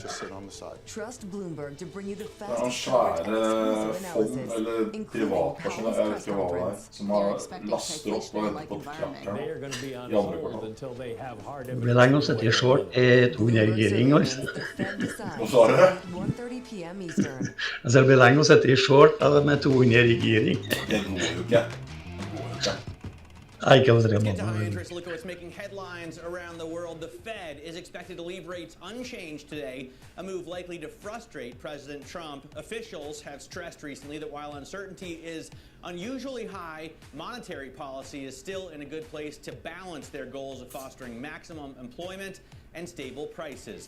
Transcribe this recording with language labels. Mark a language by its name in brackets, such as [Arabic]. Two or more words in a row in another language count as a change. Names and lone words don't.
[Norwegian] Det er noen svære fond, eller privatpersoner, jeg vet ikke hva det er, som har laster opp og venter på krafteren i andre kvartal. Det blir lenge å sette i short i 200-giring, altså. Hva sa du? Altså, det blir lenge å sette i short med 200-giring. Det går jo ikke. [English] Our interest look at what's making headlines around the world. The Fed is expected to leave rates unchanged today, a move likely to frustrate President Trump. Officials have stressed recently that while uncertainty is unusually high, monetary policy is still in a good place to balance their goals of fostering maximum employment and stable prices.